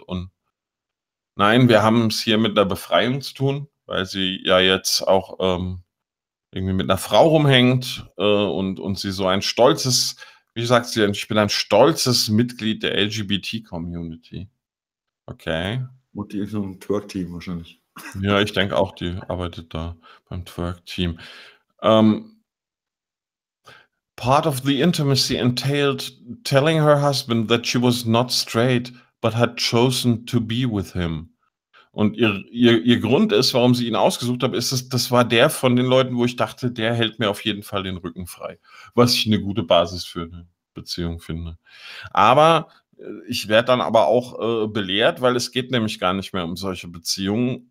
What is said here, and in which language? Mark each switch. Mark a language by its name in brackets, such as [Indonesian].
[German] Und nein, wir haben es hier mit einer Befreiung zu tun, weil sie ja jetzt auch irgendwie mit einer Frau rumhängt und sie so ein stolzes, wie sagt sie denn, ich bin ein stolzes Mitglied der LGBT-Community. Okay. Und die ist so ein Twerk-Team wahrscheinlich. Ja, ich denke auch, die arbeitet da beim Twerk-Team. [English] Part of the intimacy entailed telling her husband that she was not straight, but had chosen to be with him. [German] Und ihr Grund ist, warum sie ihn ausgesucht hat, ist, das war der von den Leuten, wo ich dachte, der hält mir auf jeden Fall den Rücken frei, was ich eine gute Basis für eine Beziehung finde. Aber ich werde dann aber auch belehrt, weil es geht nämlich gar nicht mehr um solche Beziehungen.